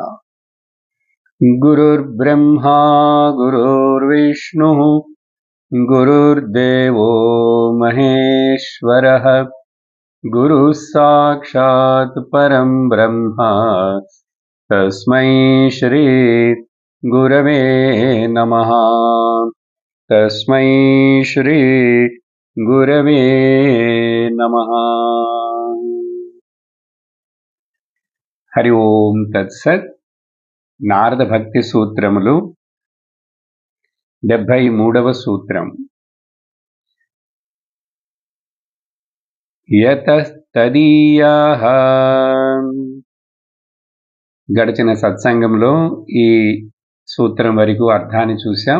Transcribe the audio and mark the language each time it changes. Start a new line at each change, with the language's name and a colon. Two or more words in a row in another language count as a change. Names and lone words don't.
Sanskrit: गुरुर्ब्रह्मा गुरुर्विष्णुः गुरुर्देवो महेश्वरः गुरुः साक्षात् परं ब्रह्म तस्मै श्री गुरवे नमः। तस्मै श्री गुरवे नमः। हरि ओम तत्सत्।
Telugu: నారద భక్తి సూత్రములు 73వ సూత్రం.
Sanskrit: యతస్తదీయాః.
Telugu: గడిచిన సత్సంగంలో ఈ సూత్రం వరకు అర్థాన్ని చూశాం.